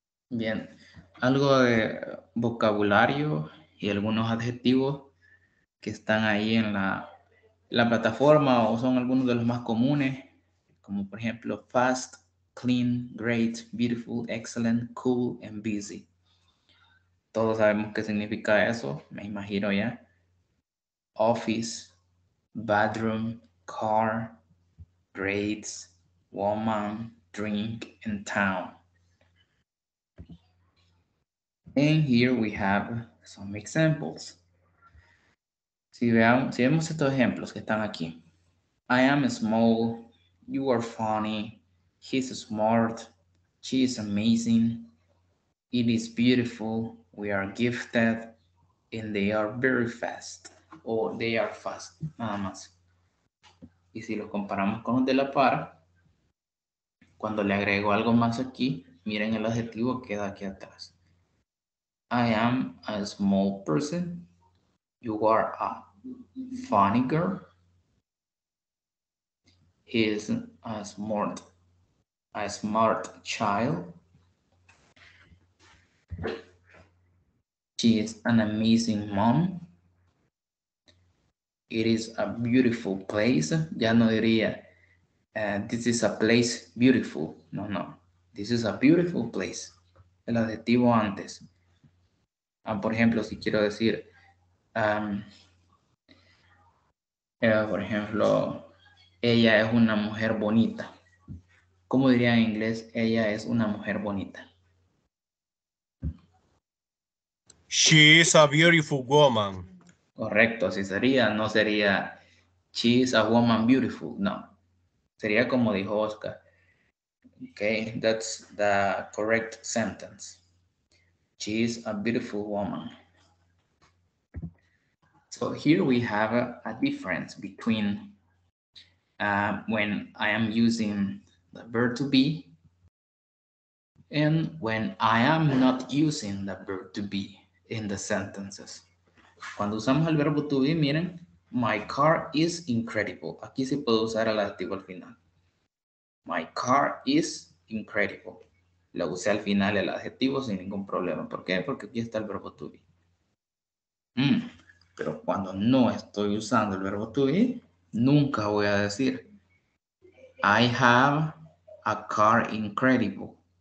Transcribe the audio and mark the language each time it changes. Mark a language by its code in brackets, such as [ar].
[es] Bien, algo de vocabulario y algunos adjetivos que están ahí en la plataforma o son algunos de los más comunes, como por ejemplo [en] fast, clean, great, beautiful, excellent, cool, and busy. [es] Todos sabemos qué significa eso, me imagino ya. [en] Office, bedroom, car, grades, woman, drink, and town. And here we have some examples. [es] Si vemos estos ejemplos que están aquí. [en] I am small, you are funny, he's smart, she is amazing, it is beautiful, we are gifted, and they are very fast. [es] O [en] they are fast, [es] nada más. Y si lo comparamos con los de la par, cuando le agrego algo más aquí, miren el adjetivo queda aquí atrás. [en] I am a small person. You are a funny girl. He is a smart child. She is an amazing mom. It is a beautiful place. [es] Ya no diría, [en] this is a place beautiful. No. This is a beautiful place. [es] El adjetivo antes. Por ejemplo, si quiero decir, Por ejemplo, ella es una mujer bonita. ¿Cómo diría en inglés? Ella es una mujer bonita. [en] She is a beautiful woman. [es] Correcto, así sería. No sería [en] she is a woman beautiful. [es] No. Sería como dijo Oscar. [en] Okay, that's the correct sentence. She is a beautiful woman. So here we have a difference between when I am using the verb to be and when I am not using the verb to be in the sentences. [es] Cuando usamos el verbo to be, miren, [en] my car is incredible. [es] Aquí se puede usar el adjetivo al final. [en] My car is incredible. [es] Lo usé al final el adjetivo sin ningún problema. ¿Por qué? Porque aquí está el verbo to be. Pero cuando no estoy usando el verbo to be, nunca voy a decir [en] I have a car incredible.